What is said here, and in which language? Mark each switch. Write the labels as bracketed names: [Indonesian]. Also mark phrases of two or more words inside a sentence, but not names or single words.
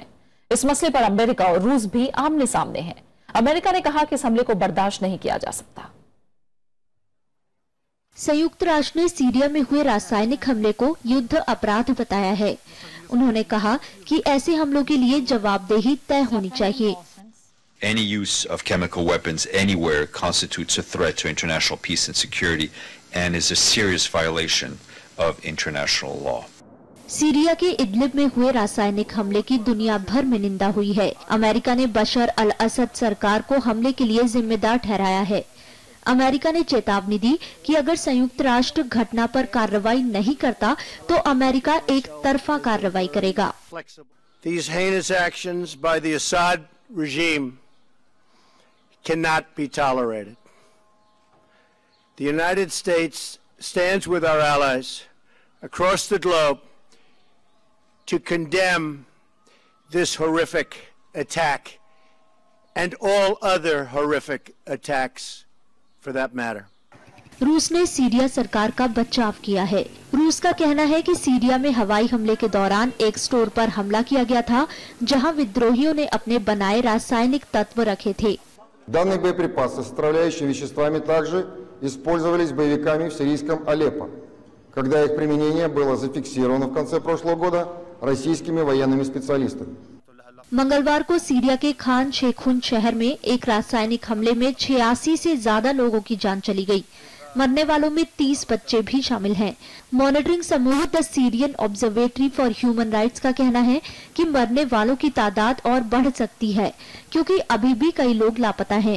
[Hindi] इस मसले पर अमेरिका और रूस भी आमने सामने हैं। अमेरिका ने कहा कि इस हमले को बर्दाश्त नहीं किया जा सकता। संयुक्त राष्ट्र ने सीरिया में हुए रासायनिक हमले को युद्ध अपराध बताया है। उन्होंने कहा कि ऐसे हमलों के लिए जवाबदेही तय होनी चाहिए। [English] Any use of chemical weapons anywhere constitutes a threat to international peace and security and is a serious violation of international law. [Hindi] सीरिया के इदलिब में हुए रासायनिक हमले की दुनिया भर में निंदा हुई है। अमेरिका ने बशर अल असद सरकार को हमले के लिए जिम्मेदार ठहराया है। अमेरिका ने चेतावनी दी कि अगर संयुक्त राष्ट्र घटना पर कार्रवाई नहीं करता तो अमेरिका एक तरफा कार्रवाई करेगा। [English] These heinous actions by the Assad regime cannot be tolerated. The United States stands with our allies across the globe to condemn this horrific attack and all other horrific attacks for that matter. [Hindi] रूस ने सीरिया सरकार का बचाव किया है। रूस का कहना है कि सीरिया में हवाई हमले के दौरान एक स्टोर पर हमला किया गया था जहां विद्रोहियों ने अपने बनाए रासायनिक तत्व रखे थे। [Russian] Данные боеприпасы с отравляющими веществами также использовались боевиками в сирийском Алеппо, когда их применение было зафиксировано в конце прошлого года российскими военными специалистами. [Hindi] मंगलवार को सीरिया के खान शेखुन शहर में एक रासायनिक हमले में 86 से ज्यादा लोगों की जान चली गई। मरने वालों में 30 बच्चे भी शामिल हैं। मॉनिटरिंग समूह द सीरियन ऑब्जर्वेटरी फॉर ह्यूमन राइट्स का कहना है कि मरने वालों की तादाद और बढ़ सकती है, क्योंकि अभी भी कई लोग लापता हैं।